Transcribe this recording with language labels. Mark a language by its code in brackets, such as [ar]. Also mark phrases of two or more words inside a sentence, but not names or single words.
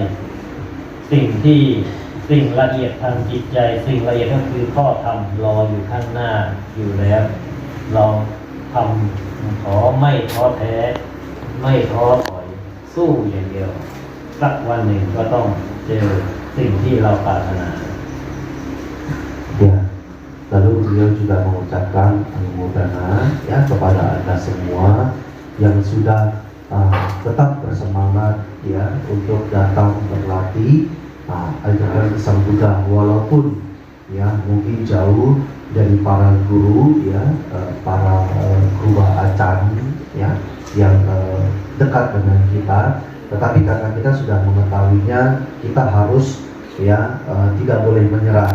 [th] สิ่งละเอียดทางจิตใจสิ่งละเอียดก็คือข้อธรรมรออยู่ข้างหน้าอยู่แล้วเราทำขอไม่ท้อแท้ไม่ท้อถอยสู้อย่างเดียวสักวันหนึ่งก็ต้องเจอสิ่งที่เราปรารถนา [id] Ya, lalu beliau juga mengucapkan anumodana ya kepada Anda semua yang sudah tetap bersemangat ya untuk datang berlatih ajaran Sang Buddha, walaupun ya mungkin jauh dari para guru ya, para guru acan ya yang dekat dengan kita, tetapi karena kita sudah mengetahuinya, kita harus ya tidak boleh menyerah.